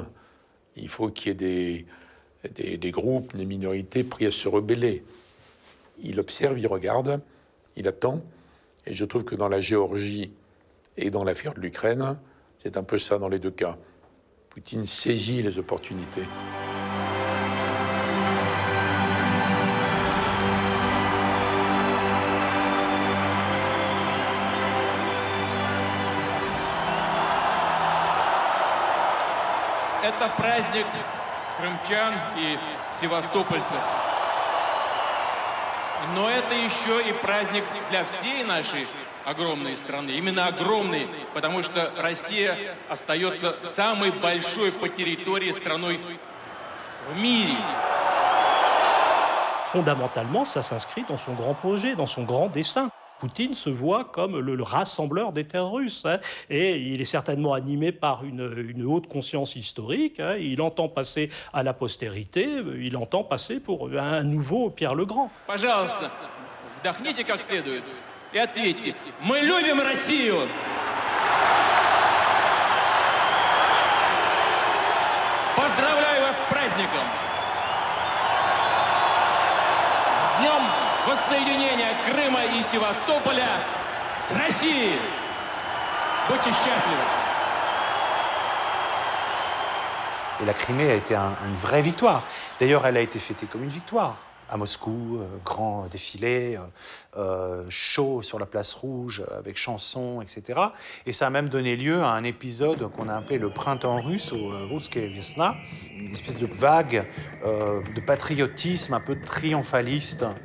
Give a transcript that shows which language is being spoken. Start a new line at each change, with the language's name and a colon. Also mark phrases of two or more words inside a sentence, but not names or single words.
French: Il faut qu'il y ait des groupes, des minorités pris à se rebeller. Il observe, il regarde, il attend. Et je trouve que dans la Géorgie et dans l'affaire de l'Ukraine, c'est un peu ça dans les deux cas. Poutine saisit les opportunités.
Russian: Это праздник крымчан и севастопольцев. Но это еще и праздник для всей нашей огромной страны. Именно огромной, потому что Россия остается самой большой по территории страной в мире.
French: Fondamentalement, ça s'inscrit dans son grand projet, dans son grand dessein. Poutine se voit comme le rassembleur des terres russes, hein, et il est certainement animé par une haute conscience historique. Hein, il entend passer à la postérité, il entend passer pour un nouveau Pierre le Grand.
Russian: Пожалуйста, вдохните как следует и ответьте: мы любим Россию! Поздравляю вас с праздником! С днем воссоединения Крыма и Севастополя с Россией! Будьте счастливы!
French: Et la Crimée a été une vraie victoire. D'ailleurs, elle a été fêtée comme une victoire. À Moscou, grand défilé, show sur la place rouge avec chansons, etc. Et ça a même donné lieu à un épisode qu'on a appelé le printemps russe, ou
Russian: Русская весна,
French: une espèce de vague de patriotisme un peu triomphaliste.